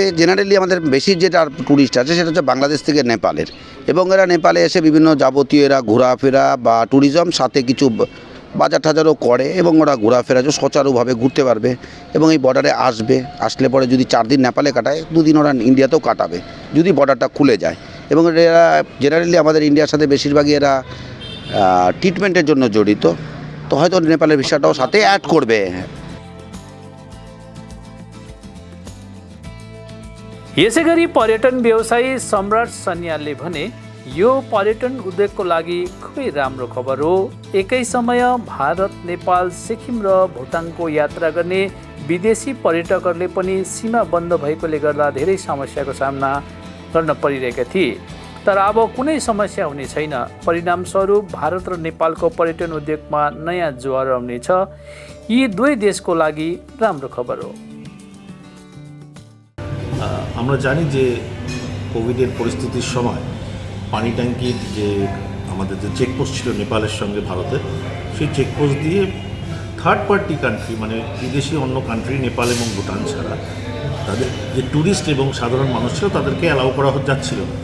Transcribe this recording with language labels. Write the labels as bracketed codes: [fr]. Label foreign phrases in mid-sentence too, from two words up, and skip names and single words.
[bn] জেনারেলি আমাদের বেশি যেটা ট্যুরিস্ট আছে সেটা হচ্ছে বাংলাদেশ থেকে নেপালের, এবং এরা নেপালে এসে বিভিন্ন যাবতীয় এরা ঘোরাফেরা বা ট্যুরিজম সাথে কিছু বাজার টাজারও করে এবং ওরা ঘোরাফেরা সচারুভাবে ঘুরতে পারবে এবং এই বর্ডারে আসলে পরে যদি 4 দিন নেপালে কাটায়, 2 দিন ওরা ইন্ডিয়াতেও কাটাবে যদি বর্ডারটা খুলে যায়। এবং এরা জেনারেলি আমাদের ইন্ডিয়ার সাথে বেশিরভাগই এরা ট্রিটমেন্টের জন্য জড়িত, তো হয়তো নেপালের ভিসাটাও সাথে অ্যাড করবে। [ne] यसै गरी पर्यटन व्यवसायी सम्राट सन्यालले भने, यो पर्यटन उद्योगको लागि खुबै राम्रो खबर हो। एकै समय भारत, नेपाल, सिक्किम र भुटानको यात्रा गर्ने विदेशी पर्यटकहरूले पनि सीमा बन्द भएकोले गर्दा धेरै समस्याको सामना गर्न परिरहेका थिए, तर अब कुनै समस्या हुने छैन। परिणामस्वरूप भारत र नेपालको पर्यटन उद्योगमा नयाँ जोर आउनेछ। यी दुई देशको लागि राम्रो खबर हो। [bn] আমরা জানি যে কোভিডের পরিস্থিতির সময় পানি ট্যাঙ্কির যে আমাদের যে চেকপোস্ট ছিল নেপালের সঙ্গে ভারতের, সেই চেকপোস্ট দিয়ে [en] third party country [bn] মানে বিদেশি অন্য কান্ট্রি, নেপাল এবং ভুটান ছাড়া তাদের যে ট্যুরিস্ট এবং সাধারণ মানুষ ছিল তাদেরকে অ্যালাউ করা যাচ্ছিল না।